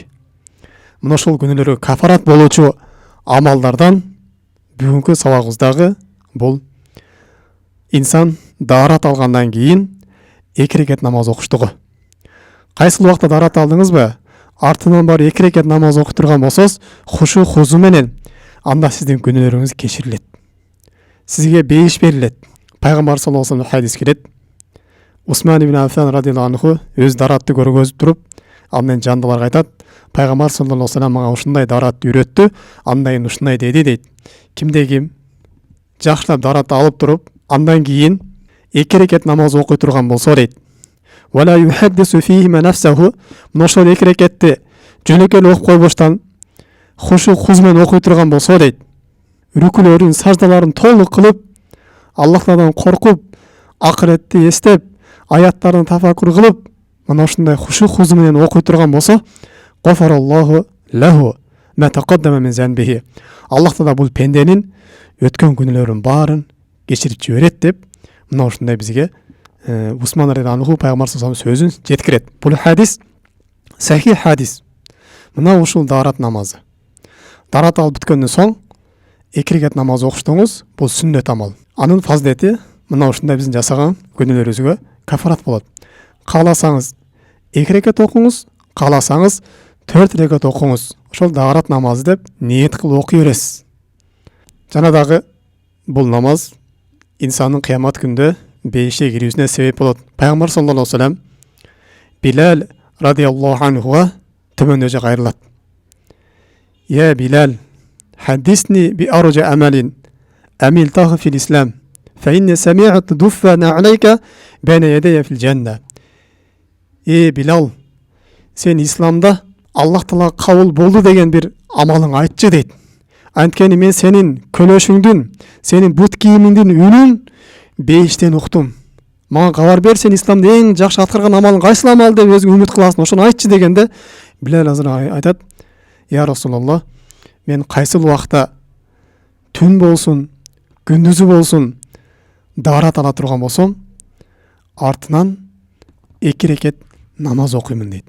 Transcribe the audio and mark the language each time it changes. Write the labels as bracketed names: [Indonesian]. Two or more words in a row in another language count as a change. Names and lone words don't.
[Kyrgyz] Мына ошол күнөөлөргө кафарат болуучу амалдардан бүгүнкү сабагыбыздагы бул инсан даарат алгандан кийин 2 рекет намаз окуштугу. Кайсыл убакта даарат алдыңызбы? Артынан бар 2 рекет намаз окуй турган болсоз, [Arabic] خشوع خضوع [Kyrgyz] менен, анда сиздин күнөөлөрүңүз кечирилет. Сизге бейиш берилет. Пайгамбар [Arabic] صلى الله عليه وسلم [Kyrgyz] хадис келет. Усман ибн Аффан [Arabic] رضي الله عنه [Kyrgyz] өз дааратты көргөзүп туруп, андан жандыларга айтат, Пайгамбар [Arabic] صلى الله عليه وسلم [Kyrgyz] мага ушундай дааратты үйрөттү, андан ушундай деди дейт. Кимде ким жакшылап дааратты алып туруп, андан кийин 2 рекет намаз окуй турган болсо дейт. [Arabic] ولا يحدث فيهما نفسه, [Kyrgyz] ошол 2 рекетти жөнөкөй окуп койбоштон [Arabic] خشوع خضوع [Kyrgyz] менен окуй турган болсо дейт. Рүкүлөрүн, саждаларын толук кылып, Аллахтан коркуп, акыретти эстеп, аяттарын тафаккур кылып, мына ушундай [Arabic] خشوع خضوع [Kyrgyz] менен окуй турган болсо, [Arabic] غفر الله له ما تقدم من ذنبه. [Kyrgyz] Аллах Таала бул пенденин өткөн күнөөлөрүнүн баарын кечирип жиберет деп, мына ушундай бизге Усман [Arabic] رضي الله عنه [Kyrgyz] пайгамбар [Arabic] صلى الله عليه وسلم [Kyrgyz] сөзүн жеткирет. Бул хадис сахих хадис. Мына ушул даарат намазы. Даарат алып бүткөндөн соң 2 рекет намаз окуштуңуз, бул сүннөт амал. Анын фазилети мына ушундай биздин жасаган күнөөлөрүбүзгө кафарат болот. Кааласаңыз 2 рекет окуңуз, кааласаңыз 4 рекет окуңуз. Ошол даарат намазы деп ниет кылып окуй бересиз. Жана дагы бул намаз инсандын кыямат күндө бейишке кирүүсүнө себеп болот. Пайгамбар [Arabic] صلى الله عليه وسلم [Kyrgyz] Билал радиаллаху анхуга төмөндөжө кайрылат. [Arabic] يا بلال حدثني بأرجى عمل عملته في الإسلام, فإني سمعت دف نعليك بين يدي في الجنة. [Kyrgyz] Билал, сен исламда Аллах Таала кабыл болду деген бир амалың айтчы дейт. Анткени мен сенин көлөшүңдүн, сенин бут кийимиңдин үнүн бейиштен уктум. Мага кабар бер, сен исламда эң жакшы аткарган амалың кайсыл амал деп өзүң үмүт кыласың, ошону айтчы дегенде, Билал азыр айтат, [Arabic] يا رسول الله, [Kyrgyz] мен кайсыл убакта түн болсун, күндүзү болсун, даарат ала турган болсом, артынан 2 рекет намаз окуймун дейт.